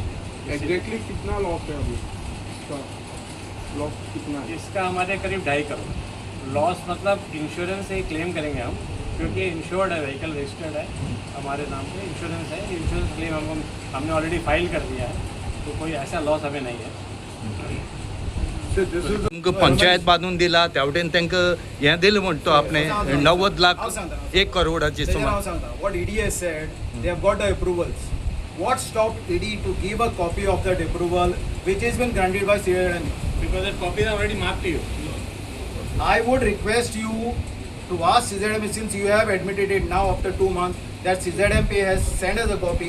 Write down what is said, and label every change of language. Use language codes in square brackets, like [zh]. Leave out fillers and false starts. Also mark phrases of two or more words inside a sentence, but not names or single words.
[hi] एग्जैक्टली कितना लॉस है अभी लॉस कितना है? इसका हमारे करीब 2.5 करोड़ लॉस. मतलब इंश्योरेंस से ही क्लेम करेंगे हम क्योंकि इंश्योर्ड है, [en] vehicle registered [hi] है हमारे नाम पे, इंश्योरेंस है. [en] insurance claim [hi] हमने ऑलरेडी फाइल कर दिया है तो कोई ऐसा लॉस हमें नहीं है. [kok] तुमको पंचायत बांधून दिला तेवटेन तांकां हें दिलें म्हणटा आपणे 90 लाख 1 करोडाची सुमार. [en] What ED has said, they have got the approvals. What stopped ED to give a copy of that approval which has been granted by CZMA? Because the copy is already marked to you. I would request you to ask CZMA, since you have admitted it now after 2 months that CZMA has sent us a copy.